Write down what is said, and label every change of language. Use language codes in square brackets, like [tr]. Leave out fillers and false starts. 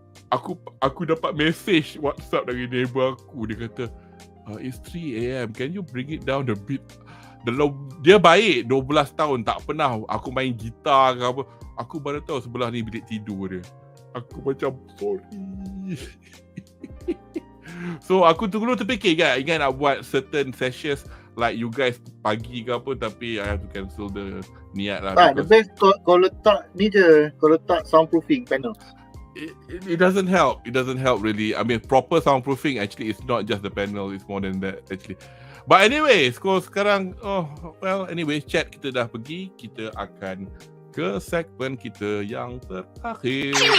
[ms] Aku dapat message WhatsApp dari neighbor aku. Dia kata, [en] it's 3 AM, can you bring it down a bit? [ms] Dia baik, 12 tahun, tak pernah aku main gitar ke apa. Aku baru tahu sebelah ni bilik tidur dia. Aku macam, sorry. So aku dulu terfikir kan, ingat nak buat [en] certain sessions like you guys [ms] pagi ke apa, tapi [en] I have to cancel the [ms] niat lah. [en] The best [ms] kau letak ni je, kau letak soundproofing panel. [en] It doesn't help. It doesn't help really. I mean, proper soundproofing actually is not just the panel. It's more than that actually. But anyway, [ms] sekarang anyway, chat kita dah pergi. Kita akan ke segmen kita yang terakhir.